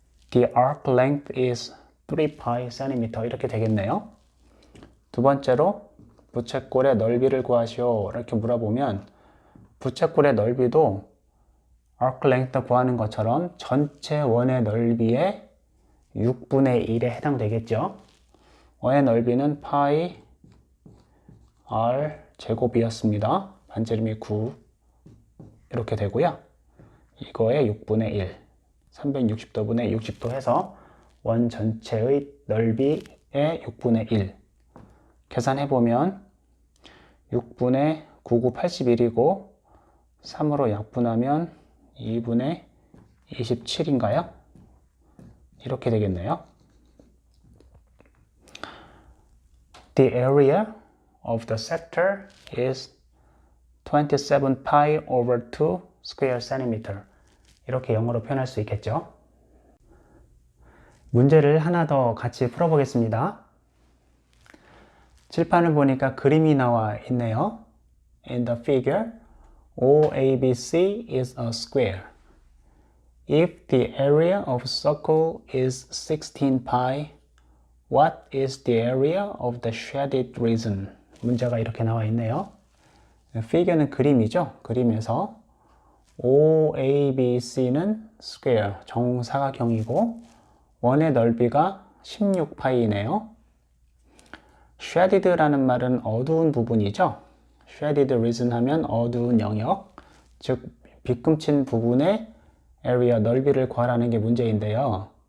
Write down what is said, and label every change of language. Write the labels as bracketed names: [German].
[English] The arc length is 3pi cm [Korean] 이렇게 되겠네요. 두 번째로 부채꼴의 넓이를 구하시오 이렇게 물어보면 부채꼴의 넓이도 arc length 구하는 것처럼 전체 원의 넓이의 6분의 1에 해당되겠죠. 원의 넓이는 파이 r 제곱이었습니다. 반지름이 9 이렇게 되고요. 이거의 6분의 1, 360도분의 60도 해서 원 전체의 넓이의 6분의 1 계산해보면 6분의 99, 81이고 3으로 약분하면 2분의 27인가요? 이렇게 되겠네요. [English] The area of the sector is 27 pi over 2 square centimeter. [Korean] 이렇게 영어로 표현할 수 있겠죠. 문제를 하나 더 같이 풀어보겠습니다. 칠판을 보니까 그림이 나와 있네요. [English] In the figure, OABC is a square. If the area of circle is 16 pi, what is the area of the shaded region? [Korean] 문제가 이렇게 나와 있네요. figure는 그림이죠. 그림에서 OABC는 square, 정사각형이고 원의 넓이가 16파이네요. shaded라는 말은 어두운 부분이죠. shaded region 하면 어두운 영역, 즉 빗금친 부분의 area, 넓이를 구하라는 게 문제인데요.